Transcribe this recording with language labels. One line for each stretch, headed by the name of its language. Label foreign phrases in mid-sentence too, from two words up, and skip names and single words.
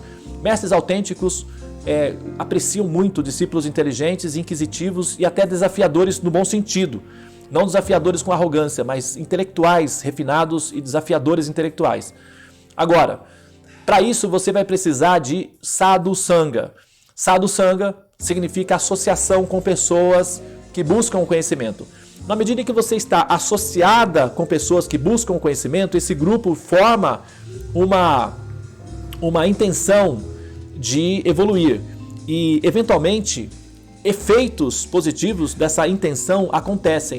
Portuguese: Mestres autênticos apreciam muito discípulos inteligentes, inquisitivos e até desafiadores no bom sentido. Não desafiadores com arrogância, mas intelectuais, refinados e desafiadores intelectuais. Agora, para isso você vai precisar de sadhu sangha. Sadhu sangha significa associação com pessoas que buscam o conhecimento. Na medida em que você está associada com pessoas que buscam o conhecimento, esse grupo forma uma intenção de evoluir. E, eventualmente, efeitos positivos dessa intenção acontecem.